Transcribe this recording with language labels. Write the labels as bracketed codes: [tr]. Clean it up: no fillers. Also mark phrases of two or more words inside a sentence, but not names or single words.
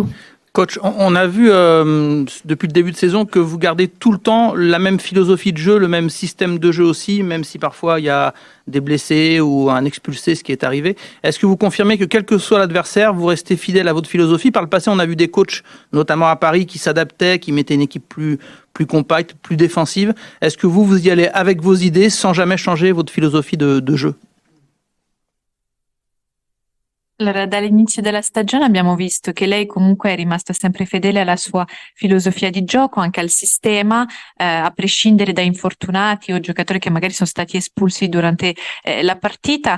[fr] Coach, on a vu depuis le début de saison que vous gardez tout le temps la même philosophie de jeu, le même système de jeu aussi, même si parfois il y a des blessés ou un expulsé, ce qui est arrivé. Est-ce que vous confirmez que quel que soit l'adversaire, vous restez fidèle à votre philosophie? Par le passé, on a vu des coachs, notamment à Paris, qui s'adaptaient, qui mettaient une équipe plus compacte, plus défensive. Est-ce que vous y allez avec vos idées sans jamais changer votre philosophie de jeu? [it] Allora, dall'inizio della stagione abbiamo visto che lei comunque è rimasto sempre fedele alla sua filosofia di gioco, anche al sistema, a prescindere da infortunati o giocatori che magari sono stati espulsi durante la partita.